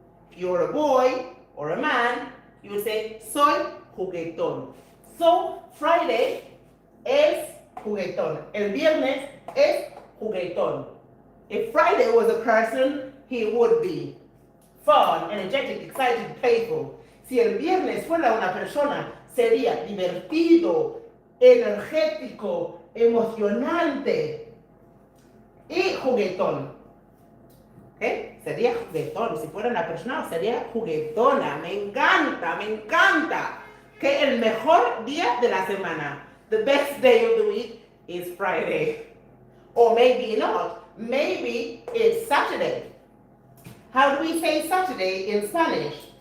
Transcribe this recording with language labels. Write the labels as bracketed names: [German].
[English] If you're a boy or a man, you would say [Spanish] soy juguetón. [English] So Friday [Spanish] es juguetón. El viernes es juguetón. [English] If Friday was a person, he would be fun, energetic, excited, playful. [Spanish] Si el viernes fuera una persona, sería divertido, energético, emocionante y juguetón. ¿Okay? Sería juguetón. Si fuera una persona, sería juguetona. Me encanta. Que el mejor día de la semana. [English] The best day of the week is Friday. Or maybe not. Maybe it's Saturday. How do we say Saturday in Spanish?